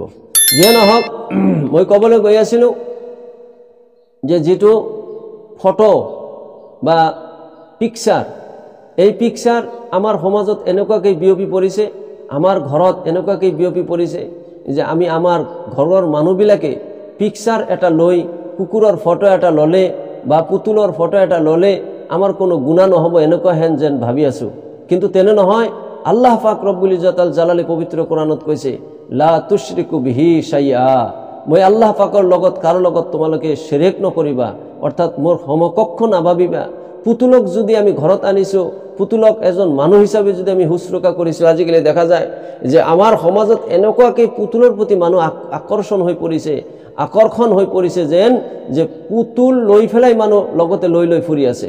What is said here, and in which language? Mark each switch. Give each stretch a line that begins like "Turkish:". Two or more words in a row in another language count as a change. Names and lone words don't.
Assamese: যিয়ে নহওক, মই ক'বলৈ গৈ আছিলোঁ যে যিটো ফটো বা পিকচাৰ, এই পিকচাৰ আমাৰ সমাজত এনেকুৱাকৈ বিয়পি পৰিছে, আমাৰ ঘৰত এনেকুৱাকৈ বিয়পি পৰিছে যে আমি আমাৰ ঘৰৰ মানুহবিলাকে পিকচাৰ এটা লৈ, কুকুৰৰ ফটো এটা ল'লে বা পুতুলৰ ফটো এটা ল'লে আমাৰ কোনো গুণা নহ'ব এনেকুৱা হেন যেন ভাবি আছোঁ। কিন্তু তেনে নহয়। আল্লাহ পাক
Arabic: رب العزة الجلال
Assamese: পবিত্ৰ কোৰানত কৈছে,
Arabic: لا تشركوا به شيئا,
Assamese: মই আল্লাহ পাকৰ লগত কাৰো লগত তোমালোকে শিৰক নকৰিবা, অৰ্থাৎ মোৰ সমকক্ষ নাভাবিবা। পুতুলক যদি আমি ঘৰত আনিছোঁ, পুতুলক এজন মানুহ হিচাপে যদি আমি শুশ্ৰূষা কৰিছোঁ, আজিকালি দেখা যায় যে আমাৰ সমাজত এনেকুৱাকৈ পুতুলৰ প্ৰতি মানুহ আকৰ্ষণ হৈ পৰিছে যেন যে পুতুল লৈ পেলাই মানুহ লগতে লৈ ফুৰি আছে।